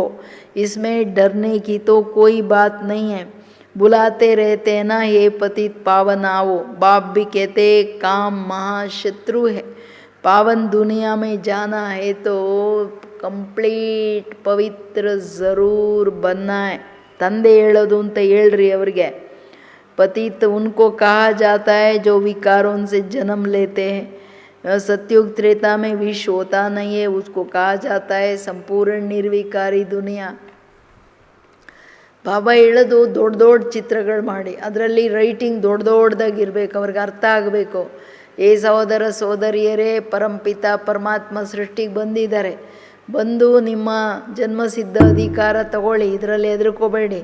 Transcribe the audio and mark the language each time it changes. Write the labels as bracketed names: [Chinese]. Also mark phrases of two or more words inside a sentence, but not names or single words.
[Hindi] इसमें डरने की तो कोई बात नहीं है. बुलाते रहते हैं ना, हे पतित पावन आओ. बाप भी कहते काम महाशत्रु है. पावन दुनिया में जाना है तो कंप्लीट पवित्र ज़रूर बनना है. [Kannada] ತಂದೆ ಹೇಳೋದು ಅಂತ ಹೇಳ್ರಿ ಅವ್ರಿಗೆ. [Hindi] पतित उनको कहा जाता है जो विकारों से जन्म लेते हैं. सत्युग त्रेता में विष होता नहीं है, उसको कहा जाता है संपूर्ण निर्विकारी दुनिया. [Kannada] ಬಾಬಾ ಹೇಳೋದು ದೊಡ್ಡ ದೊಡ್ಡ ಚಿತ್ರಗಳು ಮಾಡಿ, ಅದರಲ್ಲಿ ರೈಟಿಂಗ್ ದೊಡ್ಡ ದೊಡ್ಡದಾಗಿರ್ಬೇಕು, ಅವ್ರಿಗೆ ಅರ್ಥ ಆಗಬೇಕು. ಏ ಸಹೋದರ ಸಹೋದರಿಯರೇ, ಪರಂಪಿತ ಪರಮಾತ್ಮ ಸೃಷ್ಟಿಗೆ ಬಂದಿದ್ದಾರೆ. ಬಂದು ನಿಮ್ಮ ಜನ್ಮಸಿದ್ಧ ಅಧಿಕಾರ ತಗೊಳ್ಳಿ, ಇದರಲ್ಲಿ ಹೆದರ್ಕೋಬೇಡಿ.